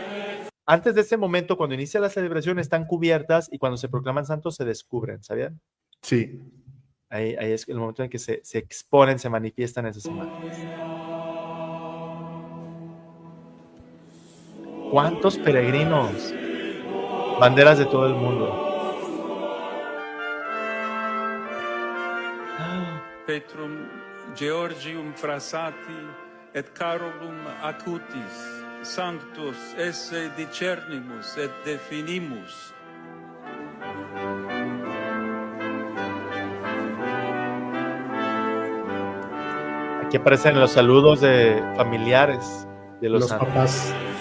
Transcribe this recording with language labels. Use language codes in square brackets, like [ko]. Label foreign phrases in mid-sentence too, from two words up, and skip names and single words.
[es] Antes de ese momento, cuando inicia la celebración, están cubiertas, y cuando se proclaman santos se descubren, ¿sabían? Sí. Ahí es el momento en que se exponen, se manifiestan esas imágenes. ¿Cuántos peregrinos? Banderas de todo el mundo. [la] Petrum Georgium Frassati et Carolum Acutis Sanctus esse discernimus et definimus. [es] Aquí aparecen los saludos de familiares de los santos. Papás.